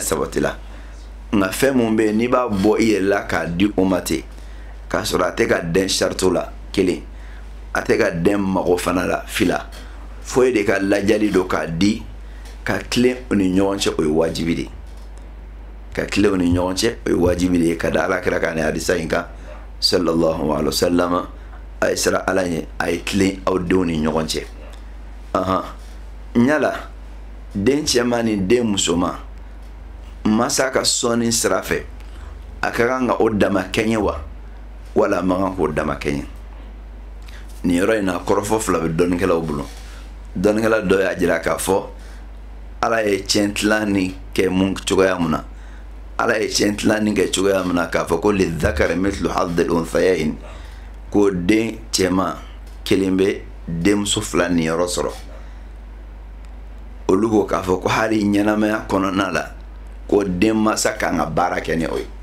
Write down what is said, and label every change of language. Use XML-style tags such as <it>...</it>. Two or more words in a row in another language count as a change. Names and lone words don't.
<bm>sabatila nka fɛn mun bɛ yen n'i b'a bɔ i yɛrɛ la k'a di o ma ten k'a sɔrɔ a tɛ ka den sarito la kelen a tɛ ka den mago fana la fila foyi de ka lajali don k'a di ka tilen u ni ɲɔgɔn cɛ o ye wajibi de ka tilen u ni ɲɔgɔn cɛ o ye wajibi de ye ka da alakira kan ni hadisa in kan</bm> <ar>صلى الله عليه وسلم</ar> <bm>a ye sira ala ɲɛ a ye tilen aw denw ni ɲɔgɔn cɛ ɲala den cɛman ni den musoman masa ka sɔnni sira fɛ a ka kan ka o dama kɛɲɛ wa wala a man kan k'o dama kɛɲɛ nin yɔrɔ in na kɔrɔfɔ fila bɛ dɔnnikɛlaw bolo dɔnnikɛla dɔ y'a jira k'a fɔ ala ye tiɲɛ tilanni kɛ mun cogoya mun na ala ye tiɲɛ tilanni kɛ cogoya mun na k'a fɔ ko</bm> <ar>للذكر مثل حظ الأنثيين</ar> <bm>ko den cɛman kelen bɛ denmuso fila niyɔrɔ sɔrɔ olu ko k'a fɔ ko hali ɲɛnamaya kɔnɔna la ko denmansa kan ka baara kɛ ni o ye</bm>